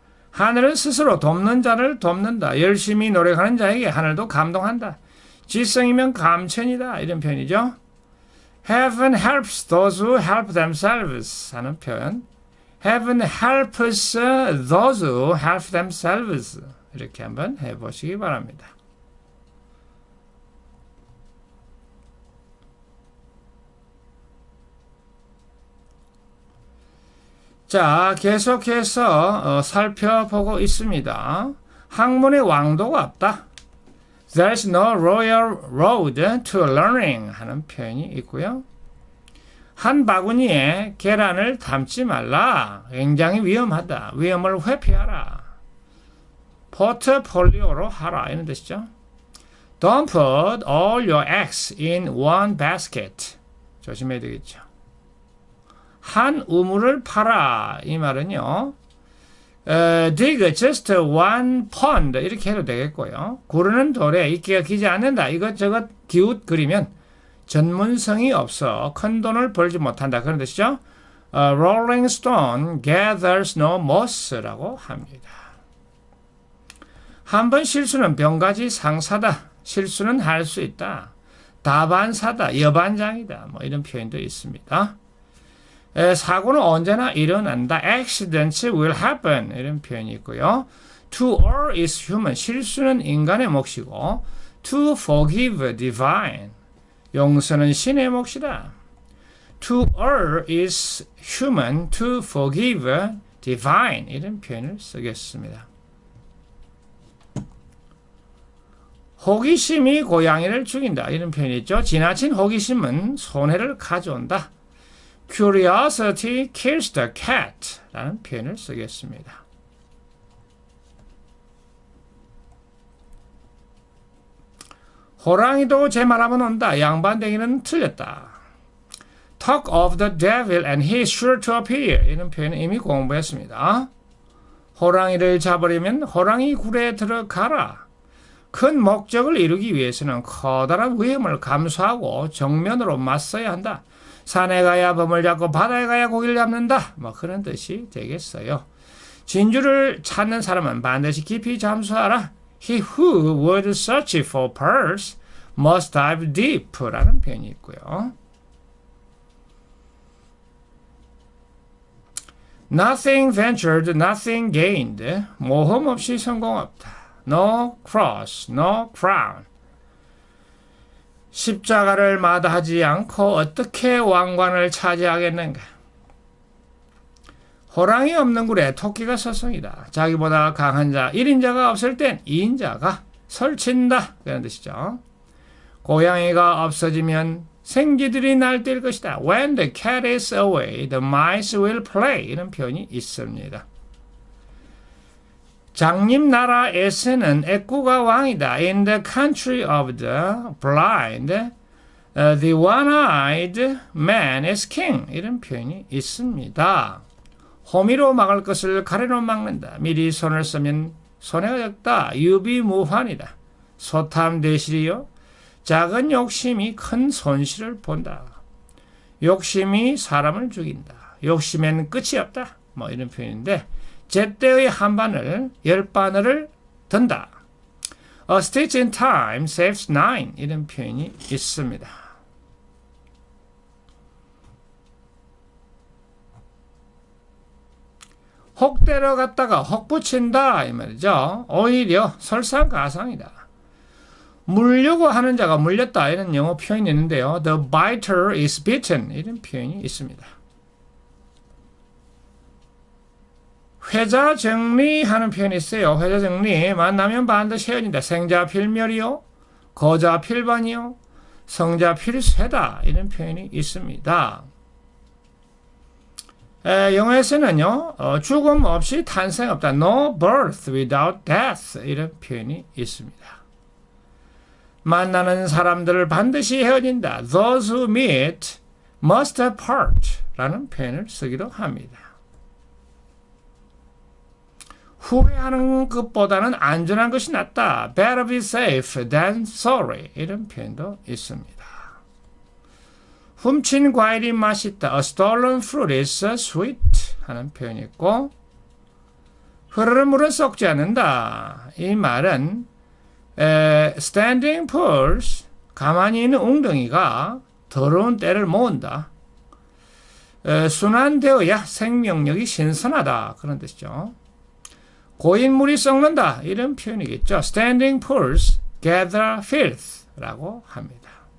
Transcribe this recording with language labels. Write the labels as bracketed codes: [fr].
[ko] 하늘은 스스로 돕는 자를 돕는다. 열심히 노력하는 자에게 하늘도 감동한다. 지성이면 감천이다. 이런 표현이죠. [en] Heaven helps those who help themselves [ko] 하는 표현. [en] Heaven helps those who help themselves. [ko] 이렇게 한번 해보시기 바랍니다. 자, 계속해서 살펴보고 있습니다. 학문의 왕도가 없다. [en] There's no royal road to learning [ko] 하는 표현이 있고요. 한 바구니에 계란을 담지 말라. 굉장히 위험하다. 위험을 회피하라. 포트폴리오로 하라. 이런 뜻이죠. [en] Don't put all your eggs in one basket. [ko] 조심해야 되겠죠. 한 우물을 파라. 이 말은요. [en] dig just one pond [ko] 이렇게 해도 되겠고요. 구르는 돌에 이끼가 기지 않는다. 이것저것 기웃 그리면 전문성이 없어 큰 돈을 벌지 못한다. 그런 뜻이죠. [en] Rolling stone gathers no moss [ko] 라고 합니다. 한 번 실수는 병가지 상사다. 실수는 할 수 있다. 다반사다. 여반장이다. 뭐 이런 표현도 있습니다. 사고는 언제나 일어난다. [en] Accidents will happen. [ko] 이런 표현이 있고요. [en] To err is human. [ko] 실수는 인간의 몫이고 [en] To forgive divine. [ko] 용서는 신의 몫이다. [en] To err is human. To forgive divine. [ko] 이런 표현을 쓰겠습니다. 호기심이 고양이를 죽인다. 이런 표현이 있죠. 지나친 호기심은 손해를 가져온다. [en] Curiosity kills the cat [ko] 라는 표현을 쓰겠습니다. 호랑이도 제 말하면 온다. 양반댕이는 틀렸다. [en] Talk of the devil and he is sure to appear. [ko] 이런 표현은 이미 공부했습니다. 호랑이를 잡으려면 호랑이 굴에 들어가라. 큰 목적을 이루기 위해서는 커다란 위험을 감수하고 정면으로 맞서야 한다. 산에 가야 범을 잡고 바다에 가야 고기를 잡는다. 뭐 그런 뜻이 되겠어요. 진주를 찾는 사람은 반드시 깊이 잠수하라. [en] He who would search for pearls must dive deep [ko] 라는 표현이 있고요. [en] Nothing ventured, nothing gained. [ko] 모험 없이 성공 없다. [en] No cross, no crown. [ko] 십자가를 마다하지 않고 어떻게 왕관을 차지하겠는가? 호랑이 없는 굴에 토끼가 서성이다. 자기보다 강한 자, 1인자가 없을 땐 2인자가 설친다. 그런 뜻이죠. 고양이가 없어지면 생쥐들이 날뛸 것이다. [en] When the cat is away, the mice will play. [ko] 이런 표현이 있습니다. 장님나라에서는 애꾸가 왕이다. [en] In the country of the blind, the one-eyed man is king. [ko] 이런 표현이 있습니다. 호미로 막을 것을 가래로 막는다. 미리 손을 쓰면 손해가 적다. 유비무환이다. 소탐대실이요. 작은 욕심이 큰 손실을 본다. 욕심이 사람을 죽인다. 욕심엔 끝이 없다. 뭐 이런 표현인데 제때의 한 바늘, 10바늘을 든다. [en] A stitch in time saves nine. [ko] 이런 표현이 있습니다. 혹대러 갔다가 혹 붙인다 이 말이죠. 오히려 설상가상이다. 물려고 하는 자가 물렸다 이런 영어 표현이 있는데요. [en] The biter is bitten [ko] 이런 표현이 있습니다. 회자 정리하는 표현이 있어요. 회자 정리 만나면 반드시 헤어진다. 생자 필멸이요, 거자 필반이요, 성자 필쇠다 이런 표현이 있습니다. 영어에서는요, 죽음 없이 탄생 없다. [en] No birth without death [ko] 이런 표현이 있습니다. 만나는 사람들을 반드시 헤어진다. [en] Those who meet must part [ko] 라는 표현을 쓰기도 합니다. 후회하는 것보다는 안전한 것이 낫다. [en] Better be safe than sorry [ko] 이런 표현도 있습니다. 훔친 과일이 맛있다. [en] A stolen fruit is sweet [ko] 하는 표현이 있고 흐르는 물은 썩지 않는다. 이 말은 [en] standing pools [ko] 가만히 있는 웅덩이가 더러운 때를 모은다. 순환되어야 생명력이 신선하다. 그런 뜻이죠. 고인물이 썩는다. 이런 표현이겠죠. [en] Standing pools gather filth [ko] 라고 합니다.